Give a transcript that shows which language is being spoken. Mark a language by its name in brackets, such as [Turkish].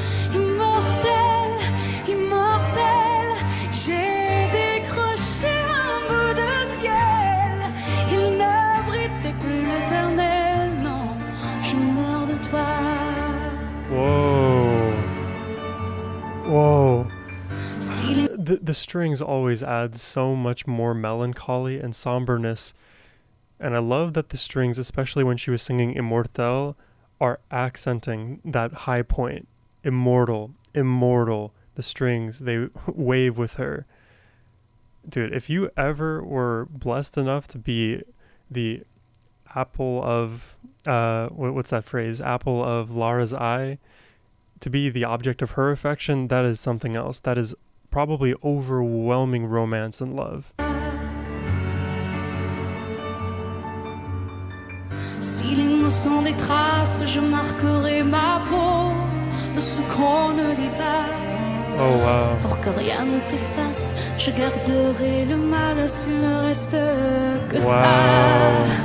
[French] Immortelle, immortelle, j'ai décroché un bout de ciel. Il n'abritait plus l'éternel, non, je meurs de toi. Whoa. Whoa. [English] The strings always add so much more melancholy and somberness. And I love that the strings, especially when she was singing Immortelle, are accenting that high point. Immortal, immortal. The strings, they wave with her. Dude, if you ever were blessed enough to be the apple of, what's that phrase? Apple of Lara's eye, to be the object of her affection, that is something else. That is probably overwhelming romance and love. [French] Si les mots sont des traces, je marquerai ma peau de ce qu'on ne dit pas. [English] Oh wow. [French] Pour que rien ne t'efface, je garderai le mal s'il ne reste que ça.